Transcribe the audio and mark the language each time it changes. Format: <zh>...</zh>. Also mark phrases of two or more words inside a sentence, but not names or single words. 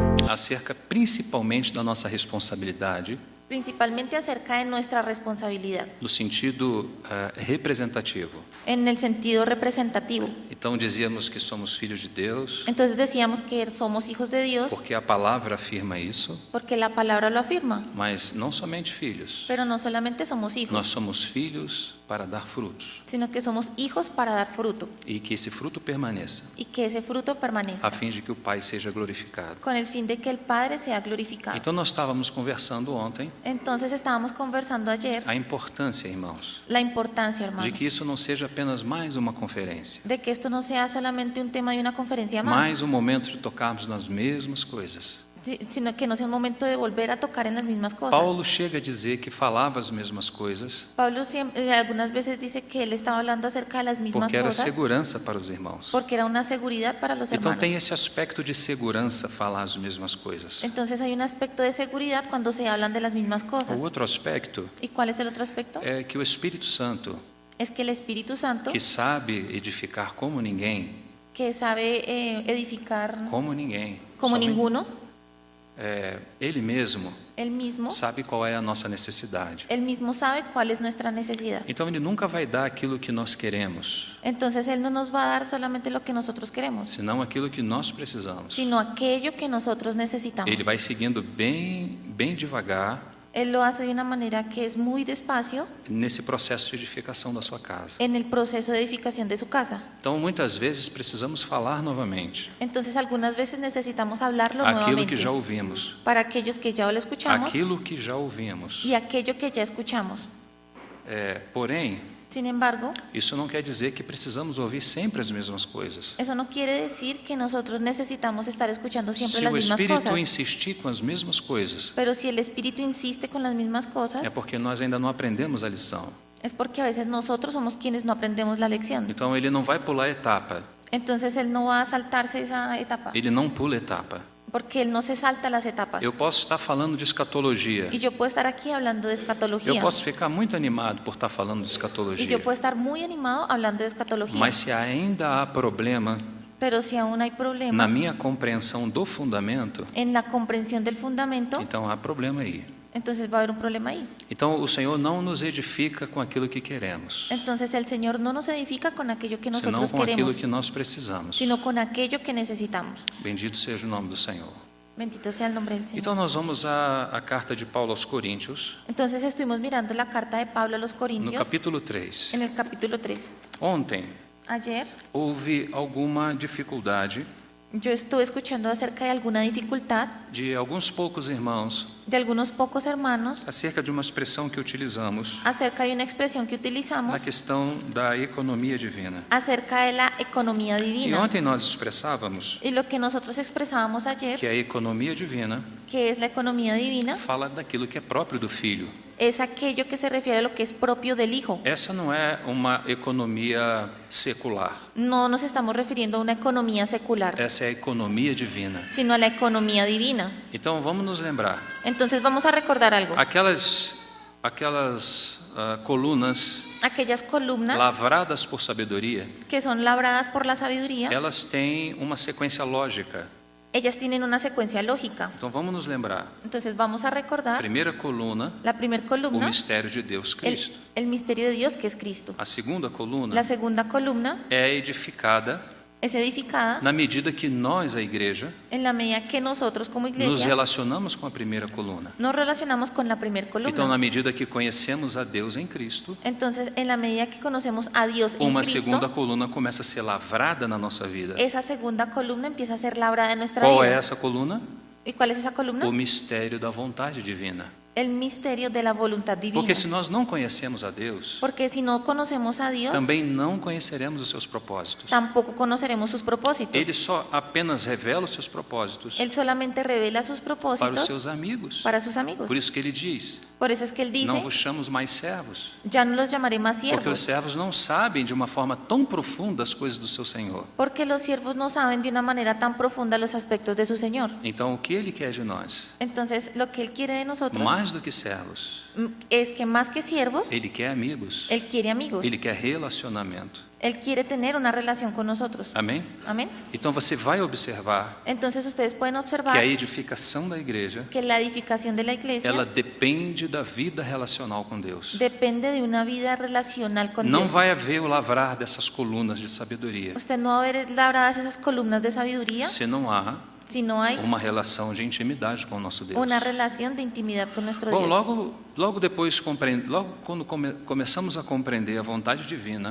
<pt>acerca principalmente da nossa responsabilidade,</pt> <es>principalmente acerca de nuestra responsabilidad,</es> <pt>no sentido representativo.</pt> <es>en el sentido representativo.</es> <pt>Então dizíamos que somos filhos de Deus,</pt> <es>Entonces decíamos que somos hijos de Dios</es> <pt>porque a palavra afirma isso,</pt> <es>porque la palabra lo afirma,</es> <pt>mas não somente filhos.</pt> <es>pero no solamente somos hijos,</es> <pt>Nós somos filhos para dar frutos,</pt> <es>sino que somos hijos para dar fruto</es> <pt>e que esse fruto permaneça,</pt> <es>y que ese fruto permanezca,</es> <pt>a fim de que o Pai seja glorificado.</pt> <es>con el fin de que el Padre sea glorificado.</es> <pt>Então nós estávamos conversando ontem</pt> <es>Entonces estábamos conversando ayer</es> <pt>a importância, irmãos,</pt> <es>la importancia,</es> <pt>de</pt> <es>hermanos,</es> <pt>que isso não seja apenas mais uma conferência,</pt> <es>de que esto no sea solamente un tema de una conferencia más,</es> <pt>mais um momento de tocarmos nas mesmas coisas.</pt> <es>sino que no sea un momento de volver a tocar en las mismas cosas.</es> <pt>Paulo chega a dizer que falava as mesmas coisas</pt> <es>Pablo algunas veces dice que él estaba hablando acerca de las mismas</es> <pt>porque era</pt> <es>cosas</es> <pt>segurança para os irmãos.</pt> <es>porque era una seguridad para los</es> <pt>Então</pt> <es>hermanos.</es> <pt>tem esse aspecto de segurança falar as mesmas coisas.</pt> <es>Entonces hay un aspecto de seguridad cuando se hablan de las mismas cosas.</es> <pt>O outro aspecto</pt> <es>¿Y cuál es el otro aspecto?</es> <pt>é que o Espírito Santo,</pt> <es>Es que el Espíritu Santo,</es> <pt>que sabe edificar como ninguém,</pt> <es>que sabe edificar</es> <pt>como ninguém,</pt> <es>como</es> <pt>somente-</pt> <es>ninguno,</es> <pt>ele mesmo</pt> <es>él mismo</es> <pt>sabe qual é a nossa necessidade.</pt> <es>Él mismo sabe cuál es nuestra necesidad.</es> <pt>Então ele nunca vai dar aquilo que nós queremos,</pt> <es>Entonces Él no nos va a dar solamente lo que nosotros queremos,</es> <pt>senão aquilo que nós precisamos.</pt> <es>sino aquello que nosotros necesitamos.</es> <pt>Ele vai seguindo bem devagar</pt> <es>Él lo hace de una manera que es muy despacio</es> <pt>nesse processo de edificação da sua casa.</pt> <es>en el proceso de edificación de su casa.</es> <pt>Então muitas vezes precisamos falar novamente</pt> <es>Entonces algunas veces necesitamos hablarlo</es> <pt>aquilo</pt> <es>nuevamente</es> <pt>que já ouvimos,</pt> <es>para aquellos que ya lo escuchamos</es> <pt>aquilo que já ouvimos.</pt> <es>y aquello que ya escuchamos.</es> <pt>Porém,</pt> <es>Sin embargo,</es> <pt>isso não quer dizer que precisamos ouvir sempre as mesmas coisas.</pt> <es>eso no quiere decir que nosotros necesitamos estar escuchando siempre</es> <pt>Se</pt> <es>las</es> <pt>o</pt> <es>mismas</es> <pt>Espírito</pt> <es>cosas.</es> <pt>insistir com as mesmas coisas,</pt> <es>Pero si el Espíritu insiste con las mismas cosas,</es> <pt>é porque nós ainda não aprendemos a lição.</pt> <es>es porque a veces nosotros somos quienes no aprendemos la lección.</es> <pt>Então ele não vai pular etapa,</pt> <es>Entonces Él no va a saltarse esa etapa,</es> <pt>ele não pula etapa.</pt> <es>porque Él no se salta las etapas.</es> <pt>Eu posso estar falando de escatologia.</pt> <es>Y yo puedo estar aquí hablando de</es> <pt>Eu</pt> <es>escatología.</es> <pt>posso ficar muito animado por estar falando de</pt> <es>Y</es> <pt>escatologia.</pt> <es>yo puedo estar muy animado hablando de escatología.</es> <pt>Mas se ainda há problema</pt> <es>Pero si aún hay problema</es> <pt>na minha compreensão do fundamento,</pt> <es>en la comprensión del fundamento,</es> <pt>então há problema aí.</pt> <es>entonces va a haber un problema ahí.</es> <pt>Então o Senhor não nos edifica com aquilo que queremos,</pt> <es>Entonces el Señor no nos edifica con aquello que</es> <pt>senão</pt> <es>nosotros</es> <pt>com aquilo</pt> <es>queremos,</es> <pt>que nós precisamos.</pt> <es>sino con aquello que necesitamos.</es> <pt>Bendito seja o nome do Senhor.</pt> <es>Bendito sea el nombre del Señor.</es> <pt>Então nós vamos à carta de Paulo aos Coríntios,</pt> <es>Entonces estuvimos mirando la carta de Pablo a los</es> <pt>no</pt> <es>Corintios</es> <pt>capítulo 3.</pt> <es>en el capítulo 3.</es> <pt>Ontem</pt> <es>Ayer</es> <pt>houve alguma dificuldade</pt> <es>yo estuve escuchando acerca de alguna dificultad</es> <pt>de alguns poucos irmãos</pt> <es>de algunos pocos hermanos</es> <pt>acerca de uma expressão que utilizamos</pt> <es>acerca de una expresión que utilizamos</es> <pt>na questão da economia divina.</pt> <es>acerca de la economía</es> <pt>E</pt> <es>divina.</es> <pt>ontem nós expressávamos</pt> <es>Y lo que nosotros expresábamos ayer,</es> <pt>que a economia divina</pt> <es>que es la economía divina,</es> <pt>fala daquilo que é próprio do Filho.</pt> <es>es aquello que se refiere a lo que es propio del Hijo.</es> <pt>Essa não é uma economia secular,</pt> <es>No nos estamos refiriendo a una economía secular,</es> <pt>essa é a economia divina.</pt> <es>sino a la economía divina.</es> <pt>Então vamos nos lembrar,</pt> <es>Entonces vamos a recordar algo.</es> <pt>aquelas colunas</pt> <es>Aquellas columnas</es> <pt>lavradas por sabedoria,</pt> <es>que son labradas por la sabiduría,</es> <pt>elas têm uma sequência lógica.</pt> <es>ellas tienen una secuencia lógica.</es> <pt>Então vamos nos lembrar,</pt> <es>Entonces vamos a recordar</es> <pt>primeira coluna,</pt> <es>la primera</es> <pt>o</pt> <es>columna,</es> <pt>mistério de Deus Cristo.</pt> <es>el misterio de Dios que es Cristo.</es> <pt>A segunda coluna</pt> <es>La segunda columna</es> <pt>é edificada</pt> <es>es edificada</es> <pt>na medida que nós, a igreja,</pt> <es>en la medida que nosotros como</es> <pt>nos</pt> <es>iglesia</es> <pt>relacionamos com a primeira coluna.</pt> <es>nos relacionamos con la primera</es> <pt>Então,</pt> <es>columna.</es> <pt>na medida que conhecemos a Deus em Cristo,</pt> <es>Entonces, en la medida que conocemos a Dios en</es> <pt>uma segunda</pt> <es>Cristo,</es> <pt>coluna começa a ser lavrada na nossa vida.</pt> <es>esa segunda columna empieza a ser labrada en nuestra</es> <pt>Qual é</pt> <es>vida.</es> <pt>essa coluna?</pt> <es>¿Y cuál es esa columna?</es> <pt>O mistério da vontade divina.</pt> <es>El misterio de la voluntad divina.</es> <pt>Porque se nós não conhecemos a Deus,</pt> <es>Porque si no conocemos a Dios,</es> <pt>também não conheceremos os seus propósitos.</pt> <es>tampoco conoceremos sus propósitos.</es> <pt>Ele só apenas revela os seus propósitos</pt> <es>Él solamente revela sus</es> <pt>para os</pt> <es>propósitos</es> <pt>seus amigos.</pt> <es>para sus amigos.</es> <pt>Por isso que ele diz:</pt> <es>Por eso es que Él</es> <pt>não</pt> <es>dice,</es> <pt>vos chamo mais servos,</pt> <es>ya no los llamaré más</es> <pt>porque os</pt> <es>siervos,</es> <pt>servos não sabem de uma forma tão profunda as coisas do seu Senhor.</pt> <es>porque los siervos no saben de una manera tan profunda los aspectos de su Señor.</es> <pt>Então, o que ele quer de nós?</pt> <es>Entonces, lo que Él quiere de nosotros</es> <pt>Mais do que servos,</pt> <es>es que más que siervos,</es> <pt>ele quer amigos,</pt> <es>Él quiere amigos,</es> <pt>ele quer relacionamento.</pt> <es>Él quiere tener una relación con nosotros.</es> <pt>Amém?</pt> <es>Amén.</es> <pt>Então você vai observar</pt> <es>Entonces ustedes pueden observar</es> <pt>que a edificação da igreja,</pt> <es>que la edificación de la iglesia</es> <pt>ela depende da vida relacional com Deus.</pt> <es>depende de una vida relacional con</es> <pt>Não</pt> <es>Dios.</es> <pt>vai haver o lavrar dessas colunas de sabedoria</pt> <es>Usted no va a ver labradas esas columnas de sabiduría</es> <pt>se não há</pt> <es>si no hay</es> <pt>uma relação de intimidade com o nosso Deus.</pt> <es>una relación de intimidad con nuestro</es> <pt>Bom,</pt> <es>Dios.</es> <pt>logo depois, logo quando começamos a compreender a vontade divina,</pt>